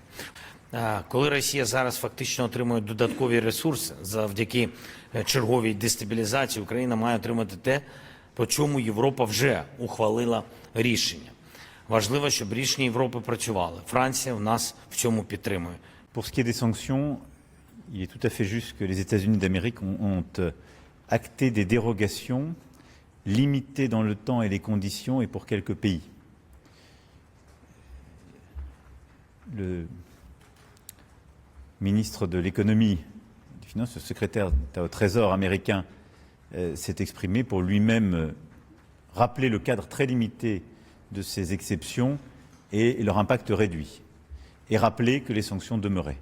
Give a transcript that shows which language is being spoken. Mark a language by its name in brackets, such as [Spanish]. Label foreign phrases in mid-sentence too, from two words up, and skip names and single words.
[Ukrainian] Коли Росія зараз фактично отримує додаткові ресурси завдяки черговій дестабілізації, Україна має отримати те, по чому Європа вже ухвалила рішення. Важливо, щоб рішення Європи працювали. Франція в нас в цьому підтримує. [French] Pour ce qui est des sanctions, il est tout à fait juste que les États-Unis d'Amérique ont acté des dérogations limitées dans le temps et les conditions et pour quelques pays. Le ministre de l'économie, des finances, le secrétaire d'État au Trésor américain s'est exprimé pour lui-même rappeler le cadre très limité de ces exceptions et leur impact réduit, et rappeler que les sanctions demeuraient.